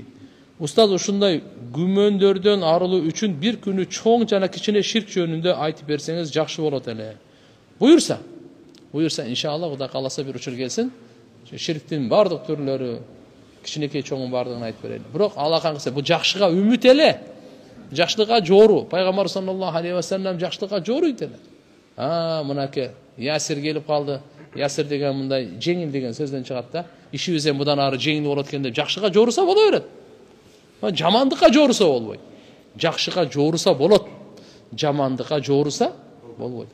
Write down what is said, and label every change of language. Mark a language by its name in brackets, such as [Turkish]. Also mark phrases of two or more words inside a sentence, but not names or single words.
[Kyrgyz] Устаз ушундай күмөндөрдөн арылуу үчүн бир күнү чоң жана кичине ширк жөнүндө айтып берсеңиз жакшы болот эле. Буюрса иншалла Кудай кааласа бир учур келсин, ширктин бардык түрлөрү, кичинекей чоңун бардыгын айтып берели. Бирок алакан кылса бул жакшыга үмүт эле. Жакшылыкка жору. Пайгамбар [Arabic] صلى الله عليه وسلم [Kyrgyz] жакшылыкка жоруйт эле. Мынакей Ясир келип калды. Ясир деген мындай жеңил деген сөздөн чыгат да. Ишибиз эми мындан ары жеңил болот экен деп жакшыга жоруса боло берет. Жамандыкка жоруса болбойт. Жакшыга жоруса болот. Жамандыкка жоруса болбойт.